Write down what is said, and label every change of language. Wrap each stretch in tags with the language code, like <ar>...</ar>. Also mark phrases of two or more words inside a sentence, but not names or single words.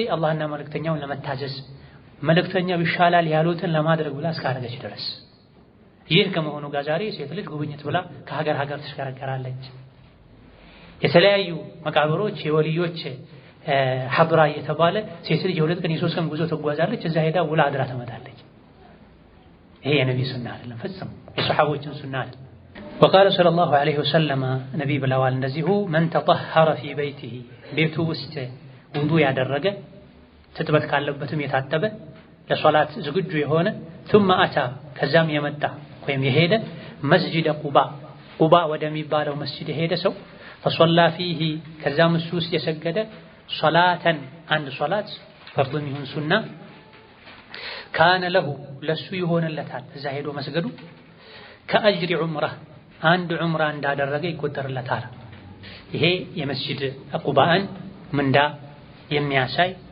<am>አላህና መልእክተኛውን ለመታዘዝ መልእክተኛው ይሻላል ያሉትን ለማድረግ ብላ እስካረገች ድረስ። ይህ ከመሆኑ ጋር ዛሬ ሴት ልጅ ጉብኝት ብላ ከሀገር ሀገር ትሽከረከራለች። የተለያዩ መቃብሮች የወልዮች ሐድራ እየተባለ ሴት ልጅ የ2 ቀን የ3 ቀን ጉዞ ትጓዛለች። እዛ ሄዳ ውላ አድራ ትመጣለች። ይሄ የነብይ ሱና አይደለም፣ ፈጽሞ የሰሐቦችን ሱና አይደለም።</am> <ar>وقال صلى الله عليه وسلم</ar> <am>ነብይ ብለዋል እንደዚሁ</am> <ar>من تطهر في بيته</ar> <am>ቤቱ ውስጥ ውዱእ ያደረገ ትጥበት ካለበትም የታጠበ ለሶላት ዝግጁ የሆነ</am> <ar>ثم أتى</ar> <am>ከዛም የመጣ ወይም የሄደ መስጂድ ቁባ ወደሚባለው መስጂድ የሄደ ሰው</am> <ar>فصلى فيه</ar> <am>ከዛም እሱ ውስጥ የሰገደ ሶላተን አንድ ሶላት ፈርድም ይሁን ሱና</am> <ar>كان له</ar> <am>ለሱ ይሆንለታል እዛ ሄዶ መስገዱ ከአጅሪ ዑምራ አንድ ዑምራ እንዳደረገ ይቆጠርለታል። ይሄ የመስጂድ ቁባን ምንዳ የሚያሳይ</am>